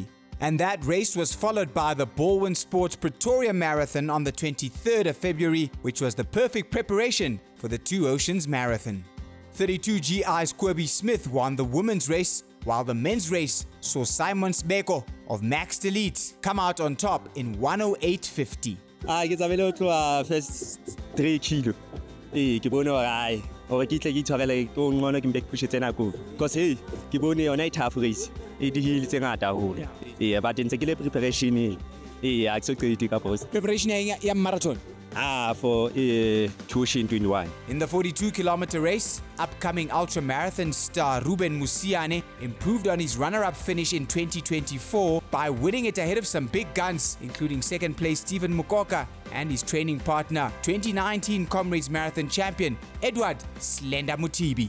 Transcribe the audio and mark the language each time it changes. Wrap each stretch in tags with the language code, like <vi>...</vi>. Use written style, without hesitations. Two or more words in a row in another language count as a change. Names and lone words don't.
<en>And that race was followed by the Balwin Sports Pretoria Marathon on the 23rd of February, which was the perfect preparation for the Two Oceans Marathon. 32 GI's Kirby Smith won the women's race, while the men's race saw Simon Sbeko of Max Delete come out on top in 108.50.</en> <st>Ke tsabile go tloa first 3 kilo. Ke bone hore ai hore ke tle ke itshwarele ko ngwana ke mbe ke pushetse nako.</st> <en>Because hey,</en> <st>ke bone yona e</st> <en>tough race.</en> <st>E di hill tse ngata haholo. But ntse ke le preparation a ke so qedi ka boss. Preparation ya marathon.</st> <en>For 2021. In the 42-kilometer race, upcoming ultra-marathon star Ruben Musiane improved on his runner-up finish in 2024 by winning it ahead of some big guns, including second-place Stephen Mukoka and his training partner, 2019 Comrades Marathon champion, Edward Slender Mutibi.</en>